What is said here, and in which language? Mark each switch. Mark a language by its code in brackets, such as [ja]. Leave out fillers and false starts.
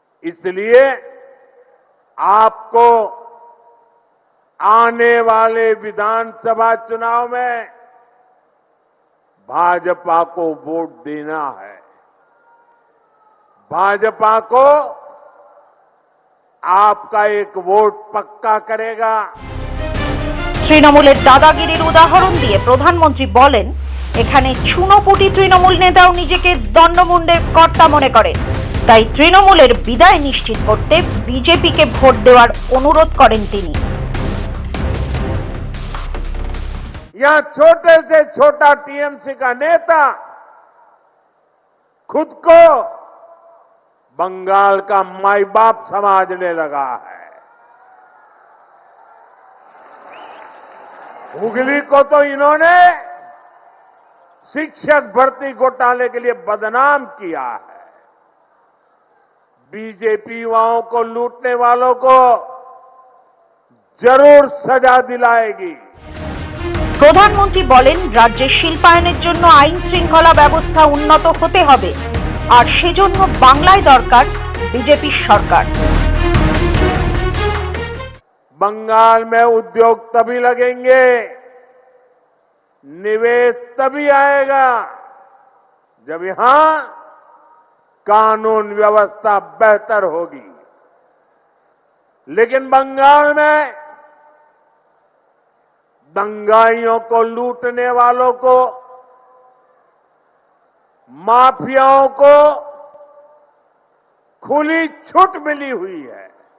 [hi] इसलिए आपको आने वाले विधानसभा चुनाव में भाजपा को वोट देना है। भाजपा को आपका एक वोट पक्का करेगा। [bn] তৃণমূলের দাদাগিরির উদাহরণ দিয়ে প্রধানমন্ত্রী বলেন, এখানে চুনোপুটি তৃণমূল নেতাও নিজেকে দণ্ডমুণ্ডের কর্তা মনে করেন। তাই তৃণমূলের বিদায় নিশ্চিত করতে বিজেপিকে ভোট দেওয়ার অনুরোধ করেন তিনি। [hi] यहां छोटे से छोटा टीएमसी का नेता खुद को बंगाल का माई बाप समझने लगा है। हुगली को तो इन्होंने शिक्षक भर्ती घोटाले के लिए बदनाम किया है। बीजेपी युवाओं को लूटने वालों को जरूर सजा दिलाएगी। [bn] প্রধানমন্ত্রী বলেন, রাজ্যে শিল্পায়নের জন্য আইন শৃঙ্খলা ব্যবস্থা উন্নত হতে হবে আর সেজন্য বাংলায় দরকার বিজেপির সরকার। [hi] बंगाल में उद्योग तभी लगेंगे, निवेश तभी आएगा जब यहां कानून व्यवस्था बेहतर होगी। लेकिन बंगाल में दंगाइयों को लूटने वालों को, माफियाओं को खुली छूट मिली हुई है।